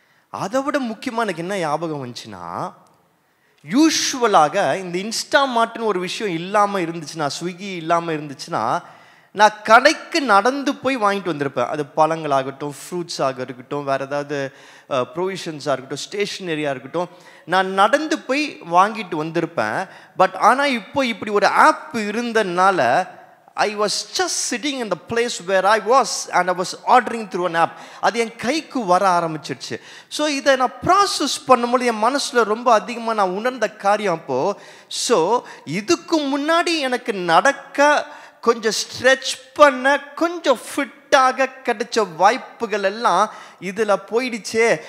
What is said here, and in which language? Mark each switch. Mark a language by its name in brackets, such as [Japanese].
[Tamil] அதை விட முக்கியமாக எனக்கு என்ன ஞாபகம் வந்துச்சுன்னா, யூஸ்வலாக இந்த இன்ஸ்டாமார்ட்னு ஒரு விஷயம் இல்லாமல் இருந்துச்சுன்னா, ஸ்விக்கி இல்லாமல் இருந்துச்சுன்னா, நான் கடைக்கு நடந்து போய் வாங்கிட்டு வந்திருப்பேன். அது பழங்களாகட்டும், ஃப்ரூட்ஸாக இருக்கட்டும், வேறு ஏதாவது ப்ரொவிஷன்ஸாக இருக்கட்டும், ஸ்டேஷ்னரியாக இருக்கட்டும், நான் நடந்து போய் வாங்கிட்டு வந்திருப்பேன். [English] but [Tamil] ஆனால் இப்போ இப்படி ஒரு ஆப் இருந்ததுனால [English] I was just sitting in the place where I was and I was ordering through an app. [Tamil] அது என் கைக்கு வர ஆரம்பிச்சிடுச்சு. ஸோ இதை நான் ப்ராசஸ் பண்ணும்போது என் மனசில் ரொம்ப அதிகமாக நான் உணர்ந்த காரியம் அப்போது, ஸோ இதுக்கு முன்னாடி எனக்கு நடக்க கொஞ்சம் ஸ்ட்ரெச் பண்ண கொஞ்சம் ஃபிட்டாக கிடைச்ச வாய்ப்புகள் எல்லாம் இதில் போயிடுச்சே.